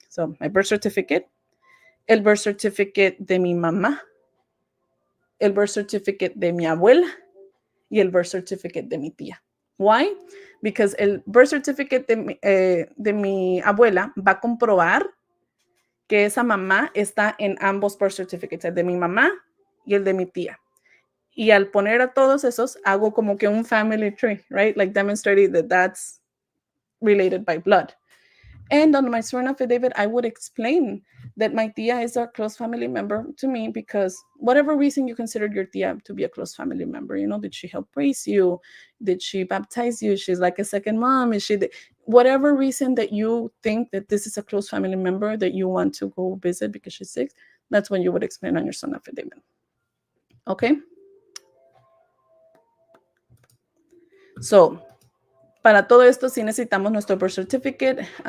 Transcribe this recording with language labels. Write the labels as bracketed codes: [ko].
[en] So my birth certificate, [es] el birth certificate de mi mamá, el birth certificate de mi abuela, y el birth certificate de mi tía. Why? Because el birth certificate de mi abuela va a comprobar que esa mamá está en ambos birth certificates, el de mi mamá y el de mi tía. Y al poner a todos esos, hago como que un family tree, right? [en] Like demonstrating that that's related by blood. And on my sworn affidavit, I would explain that my tia is a close family member to me because whatever reason you considered your tia to be a close family member, you know, did she help raise you? Did she baptize you? She's like a second mom. Is she whatever reason that you think that this is a close family member that you want to go visit because she's sick, that's when you would explain on your sworn affidavit. Okay? [es] So, para todo esto sí necesitamos nuestro birth certificate.